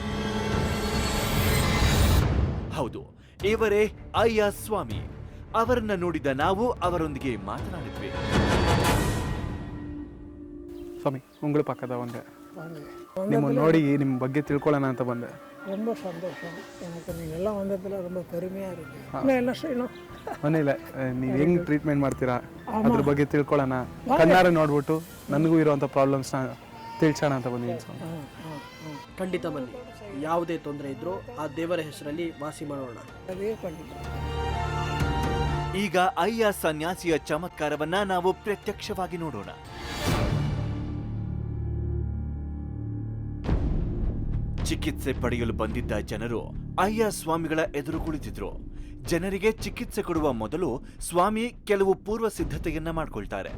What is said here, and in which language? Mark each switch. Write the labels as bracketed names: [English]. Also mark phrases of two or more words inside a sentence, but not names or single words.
[Kannada] ಹೌದು, ಇವರೇ ಅಯ್ಯ ಸ್ವಾಮಿ. ಅವರನ್ನ ನೋಡಿದ ನಾವು ಅವರೊಂದಿಗೆ ಮಾತನಾಡಿದ್ವಿ. ಸ್ವಾಮಿ, ಉಂಗಳು ಪಕ್ಕದ ಒಂದೇ. ನಿಮ್ಮ ನೋಡಿ ನಿಮ್ಮ ಬಗ್ಗೆ ತಿಳ್ಕೊಳ್ಳೋಣ ಅಂತ ಬಂದೆ. [Tamil] ரொம்ப சந்தோஷம் எனக்கு. நீங்கள்லாம் வந்ததில் ரொம்ப பெருமையாக இருக்குது. [Kannada] ಮನೇಲೆ ನೀವು ಹೆಂಗ್ ಟ್ರೀಟ್ಮೆಂಟ್ ಮಾಡ್ತೀರಾ ಅದ್ರ ಬಗ್ಗೆ ತಿಳ್ಕೊಳ್ಳೋಣ, ಕಣ್ಣಾರೆ ನೋಡ್ಬಿಟ್ಟು ನನಗೂ ಇರುವಂಥ ಪ್ರಾಬ್ಲಮ್ಸ್ನ ತಿಳ್ಸೋಣ ಅಂತ ಬಂದಿದ್ದೀನಿ ಸ್ವಾಮಿ. ಖಂಡಿತ ಬನ್ನಿ. ಯಾವುದೇ ತೊಂದರೆ ಇದ್ರೂ ಆ ದೇವರ ಹೆಸರಲ್ಲಿ ವಾಸಿ ಮಾಡೋಣ. [Tamil] அதே பண்ணிக்கலாம். [Kannada] ಈಗ ಅಯ್ಯ ಸನ್ಯಾಸಿಯ ಚಮತ್ಕಾರವನ್ನ ನಾವು ಪ್ರತ್ಯಕ್ಷವಾಗಿ ನೋಡೋಣ. ಚಿಕಿತ್ಸೆ ಪಡೆಯಲು ಬಂದಿದ್ದ ಜನರು ಅಯ್ಯ ಸ್ವಾಮಿಗಳ ಎದುರು ಕುಳಿತಿದ್ರು. ಜನರಿಗೆ ಚಿಕಿತ್ಸೆ ಕೊಡುವ ಮೊದಲು ಸ್ವಾಮಿ ಕೆಲವು ಪೂರ್ವ ಸಿದ್ಧತೆಯನ್ನ ಮಾಡ್ಕೊಳ್ತಾರೆ.